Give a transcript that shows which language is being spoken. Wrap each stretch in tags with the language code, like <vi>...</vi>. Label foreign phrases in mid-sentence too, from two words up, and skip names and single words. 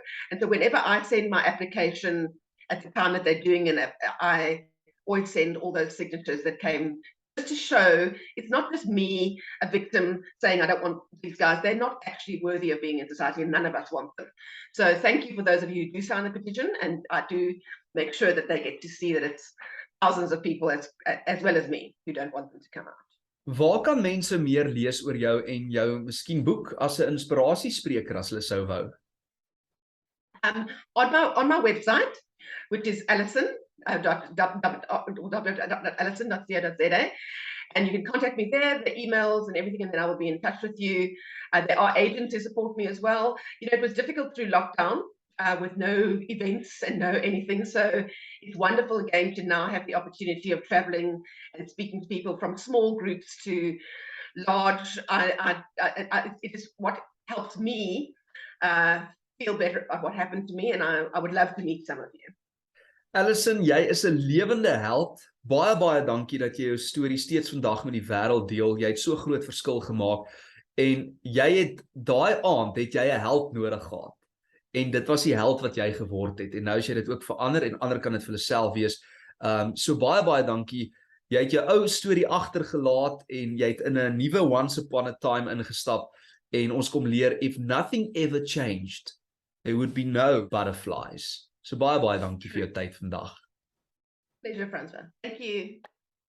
<en>And so whenever I send my application at the time that they're doing it, I always send all those signatures that came, just to show it's not just me, a victim, saying I don't want these guys. They're not actually worthy of being in society, and none of us want them. So thank you for those of you who do sign the petition, and I do make sure that they get to see that it's thousands of people as well as me who don't want them to come out.</en> <af>Waar kan mense meer lees oor jou en jou miskien boek as 'n inspirasiespreker as hulle sou wou?</af> <en>On my website, which is Alison, alison.co.za, and you can contact me there, the emails and everything, and then I will be in touch with you. There are agents who support me as well. It was difficult through lockdown with no events and no anything, so it's wonderful again to now have the opportunity of traveling and speaking to people from small groups to large. It is what helps me feel better about what happened to me, and I would love to meet some of you.</en> <af>Alison, jy is 'n lewende held. Baie dankie dat jy jou storie steeds vandag met die wêreld deel. Jy het so groot verskil gemaak, en jy het daai aand het jy 'n held nodig gehad. En dit was die held wat jy geword het, en nou is jy dit ook verander, en ander kan dit vir hulle self wees. So baie dankie. Jy het jou ou storie agtergelaat, en jy het in 'n nuwe</af> <en>once upon a time</en> <af>ingestap, en ons kom leer,</af> <en>if nothing ever changed, there would be no butterflies.</en> <af>So baie dankie vir jou tyd vandag.</af> <en>Pleasure, Francois. Thank you.</en>